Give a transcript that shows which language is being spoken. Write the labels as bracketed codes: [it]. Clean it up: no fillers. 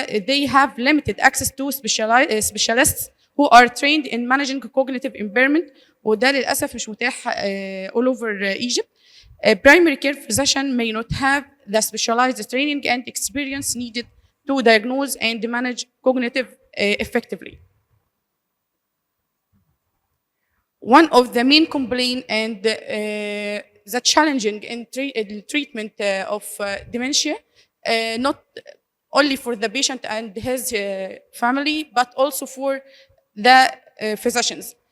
[en] They have limited access to specialists who are trained in managing cognitive impairment. [ar] وده للأسف مش متاح [en] all over Egypt. A primary care physician may not have the specialized training and experience needed to diagnose and manage cognitive effectively. one of the main complaint and the challenging in treatment of dementia, not only for the patient and his family, but also for the physicians.